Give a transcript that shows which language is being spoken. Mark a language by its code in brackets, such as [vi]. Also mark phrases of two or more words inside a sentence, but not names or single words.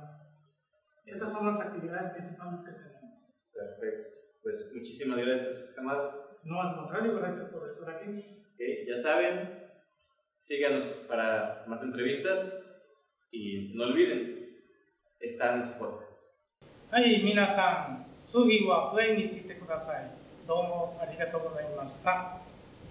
[es] Esas son las actividades principales que tenemos. Perfecto. Pues muchísimas gracias, Hamada. No, al contrario, gracias por estar aquí. Okay, ya saben, síganos para más entrevistas y no olviden, estar en los podcasts. [ja] はい、皆さん、次はプレイにしてください。どうもありがとうございました。